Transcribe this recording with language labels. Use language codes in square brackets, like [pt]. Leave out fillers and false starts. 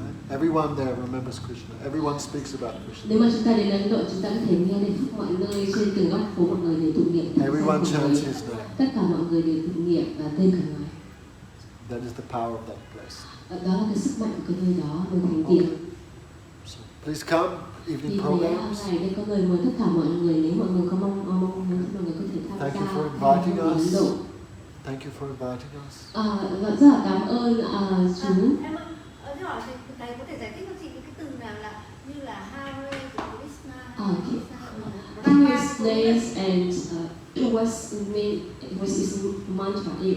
[en] Everyone there remembers Krishna. Everyone speaks about Krishna. [vi] Nếu mà chúng ta đến Ấn Độ, chúng ta có thể nghe đến khắp mọi nơi trên từng góc phố mọi người đều tụng niệm. [en] Everyone chants his name. [vi] Tất cả mọi người đều tụng niệm và tên của Ngài. [en] That is the power of that place. [vi] Đó là cái sức mạnh của cái nơi đó, nơi thánh địa. [en] So please come. Evening programs. [vi] Ngày đây có lời mời tất cả mọi người, nếu mọi người có mong muốn thì mọi người có thể tham gia. [en] Thank you for inviting us. Thank you for inviting us. [vi] Rất là cảm ơn chú. Em ơi, hỏi thầy có thể giải thích cho chị cái từ nào là như là Hare của Krishna. [en] His names and what is his mantra?